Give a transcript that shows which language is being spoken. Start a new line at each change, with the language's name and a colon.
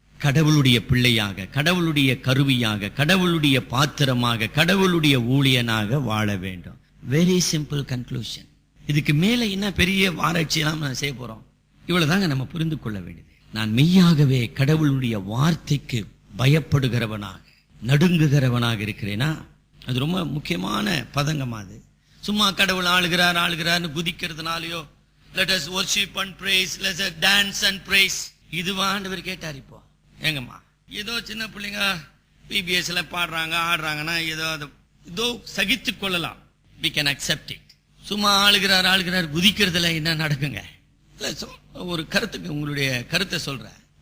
Tamil: கடவுளுடைய பிள்ளையாக, கடவுளுடைய கருவியாக, கடவுளுடைய பாத்திரமாக, கடவுளுடைய ஊழியனாக வாழ வேண்டும்.
English: Very simple conclusion.
Tamil: இதுக்கு மேல என்ன பெரிய ஆராய்ச்சியெல்லாம் நான் செய்ய போறோம்? இவ்வளவுதாங்க நம்ம புரிந்து கொள்ள வேண்டியது. நான் மெய்யாகவே கடவுளுடைய வார்த்தைக்கு பயப்படுகிறவனாக, நடுங்குகிறவனாக இருக்கிறேனா? அது ரொம்ப முக்கியமான பதங்கமா. அது சும்மா கடவுள் ஆளுகிறார் ஆளுகிறார்னு குதிக்கிறதுனாலயோ,
English: let us worship and praise,
Tamil: let us dance and praise, இதுவா ஆண்டவர் கேட்டார்? இப்போ ஏங்கம்மா ஏதோ சின்ன பிள்ளைங்க பிபிஎஸ்ல பாடுறாங்க ஆடுறாங்கன்னா ஏதோ சகித்து கொள்ளலாம்.
English: we can accept it.
Tamil: சும்மா ஆளுகிறார் ஆளுகிறார் குதிக்கிறதுல என்ன நடக்குங்க? ஒரு கருத்துக்கு உங்களுடைய கருத்தை சொல்றேன்.